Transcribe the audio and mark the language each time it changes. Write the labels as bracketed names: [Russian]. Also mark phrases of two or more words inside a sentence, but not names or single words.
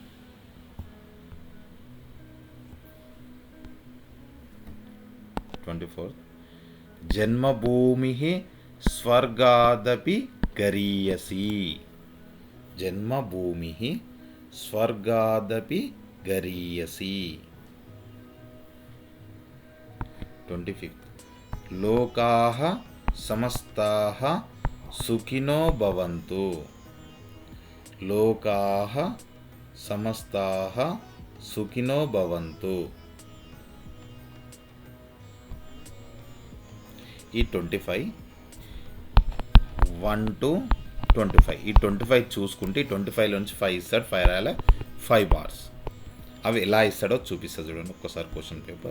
[Sanskrit] 24th, జన్మభూమి స్వర్గాదపి గరీయసి. జన్మభూమి స్వర్గాదపి గరీయసి. 25th, లోకాః సమస్తాః సుఖినో భవంతు. లోకాః సమస్తాః సుఖినో భవంతు. [Telugu] ఈ 25 1 to 25, ఈ 25 చూసుకుంటే 25లో నుంచి 5 ఇస్తాడు. 5 రాయాలి. [English] 5 bars. [Telugu] అవి ఎలా ఇస్తాడో చూపిస్తా చూడండి ఒక్కసారి [English] question paper.